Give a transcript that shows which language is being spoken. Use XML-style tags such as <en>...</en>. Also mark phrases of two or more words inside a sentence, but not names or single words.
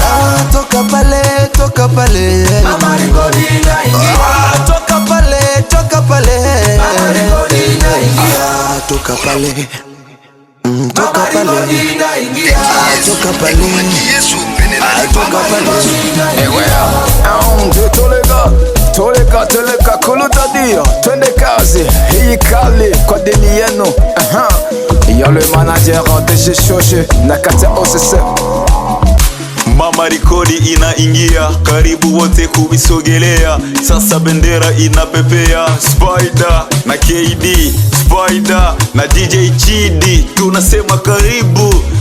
<sw>Ah, toka Toka pale, toka pale. Mama Rigoni naingia. Ah, toka pale, toka pale. Mama Rigoni naingia. Ah, toka pale. Mm, toka Mama pale. Rigoni naingia. Ah, toka pale. Ah, toka pale. Mama Rigoni naingia. Eh, ouais.</sw> <fr>Ah, on dit tous les gars, tous les gars, tous les gars, cool, t'as dit,</fr> <sw>twende kazi, hii kali kwa dini yenu. Aha.</sw> <fr>Y'a le manager, D J Shoshi,</fr> <sw>na kata</sw> <fr>O C C.</fr> <sw>Mama Rekodi inaingia, karibu wote kuisogelea. Sasa bendera inapepea. Spider na K D, Spider na D J Chidi, tunasema karibu.</sw>